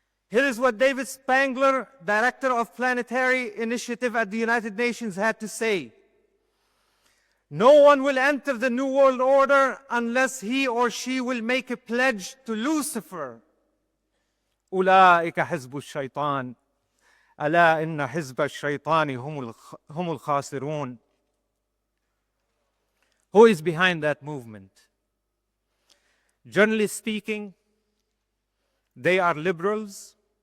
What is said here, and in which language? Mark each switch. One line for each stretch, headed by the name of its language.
English: Here is what David Spangler, Director of Planetary Initiative at the United Nations, had to say. "No one will enter the New World Order unless he or she will make a pledge to Lucifer.
Arabic: أولئك حزب الشيطان ألا إن حزب الشيطان هم الخاسرون."
English: Who is behind that movement? Generally speaking, they are liberals,